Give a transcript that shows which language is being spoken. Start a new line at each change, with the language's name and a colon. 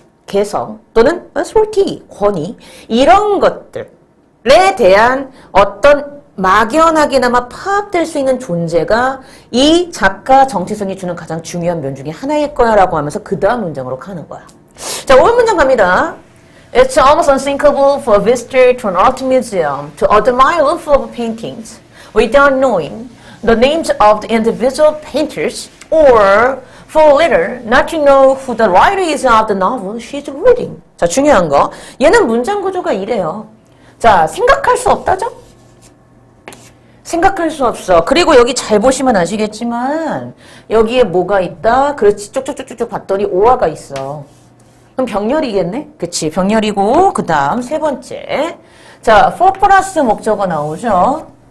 Korean: 개성 또는 authority, 권위 이런 것들에 대한 어떤 막연하게나마 파악될 수 있는 존재가 이 작가 정체성이 주는 가장 중요한 면 중에 하나일 거야 라고 하면서 그 다음 문장으로 가는 거야. 자, 오늘 문장 갑니다.
English: It's almost unthinkable for a visitor to an art museum to admire a loaf of paintings without knowing the names of the individual painters or for a reader not to know who the writer is of the novel she's reading.
Korean: 자, 중요한 거. 얘는 문장 구조가 이래요. 자, 생각할 수 없다죠? 생각할 수 없어. 그리고 여기 잘 보시면 아시겠지만 여기에 뭐가 있다? 그렇지. 쭉쭉쭉쭉 봤더니 오화가 있어. 그럼 병렬이겠네? 그치. 병렬이고 그 다음 세 번째. 자, for 플러스 목적어 나오죠?